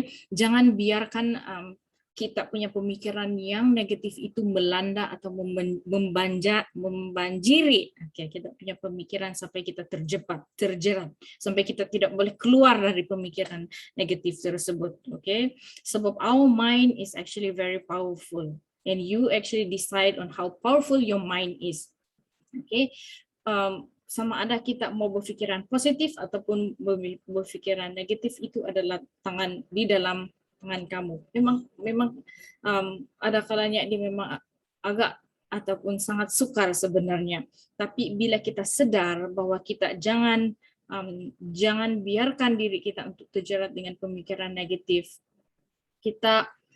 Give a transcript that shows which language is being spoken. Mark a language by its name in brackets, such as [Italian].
[Malay] Jangan biarkan kita punya pemikiran yang negatif itu melanda atau membanjiri kita punya pemikiran sampai kita terjerat, sampai kita tidak boleh keluar dari pemikiran negatif tersebut. Sebab [English] our mind is actually very powerful and you actually decide on how powerful your mind is. [Malay] Sama ada kita mau berpikiran positif ataupun berpikiran negatif, itu adalah di dalam tangan kamu. Memang ada kalanya dia memang agak ataupun sangat sukar sebenarnya. Tapi bila kita sadar bahwa kita jangan biarkan diri kita untuk terjerat dengan pemikiran negatif, kita